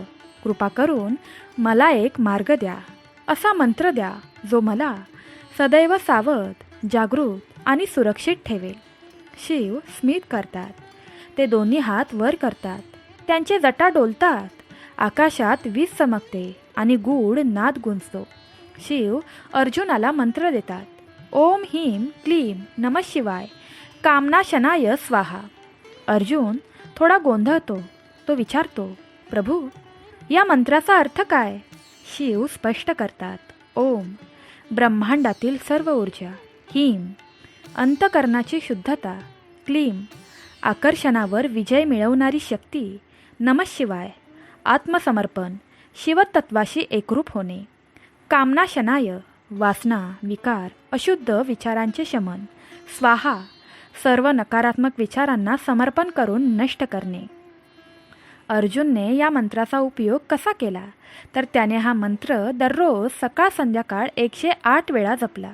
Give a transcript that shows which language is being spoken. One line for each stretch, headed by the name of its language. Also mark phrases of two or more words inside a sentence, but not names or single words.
Marathi: कृपा करून मला एक मार्ग द्या, असा मंत्र द्या जो मला सदैव सावध, जागृत आणि सुरक्षित ठेवेल. शिव स्मित करतात. ते दोन्ही हात वर करतात. त्यांचे जटा डोलतात. आकाशात वीज चमकते आणि गूढ नाद गुंजतो. शिव अर्जुनाला मंत्र देतात,
Sanskrit: ओम ह्रीं क्लीं नमः शिवाय कामनाशनाय स्वाहा.
Marathi: अर्जुन थोडा गोंधळतो. तो विचारतो, प्रभू, या मंत्राचा अर्थ काय? शिव स्पष्ट करतात, ओम ब्रह्मांडातील सर्व ऊर्जा, ह्रीं अंतकरणाची शुद्धता, क्लीं आकर्षणावर विजय मिळवणारी शक्ती,
Sanskrit: नमः शिवाय
Marathi: आत्मसमर्पण, शिवतत्वाशी एकरूप होणे, कामनाशनाय वासना, विकार, अशुद्ध विचारांचे शमन, स्वाहा सर्व नकारात्मक विचारांना समर्पण करून नष्ट करणे. अर्जुनने या मंत्राचा उपयोग कसा केला, तर त्याने हा मंत्र दररोज सकाळ संध्याकाळ 108 वेळा जपला.